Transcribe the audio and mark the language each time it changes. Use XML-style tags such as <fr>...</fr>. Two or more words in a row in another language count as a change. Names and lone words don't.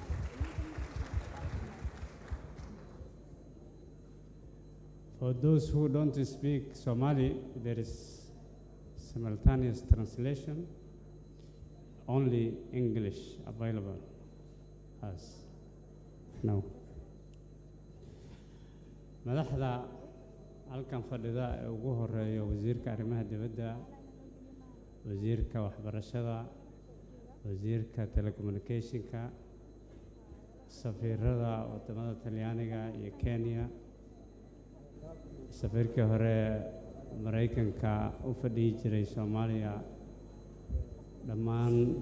<en>For those who don't speak Somali, there is simultaneous translation. Only English available as now.</en> <so>madaxda halkan fadhida ee ugu horeeya wasiirka arrimaha dibadda, wasiirka waxbarashada, wasiirka telecommunicationka, safiirada wadamada Talyaaniga iyo Kenya, safiirkii hore Mareykanka u fadhiyi jiray Soomaaliya, dhammaan</so>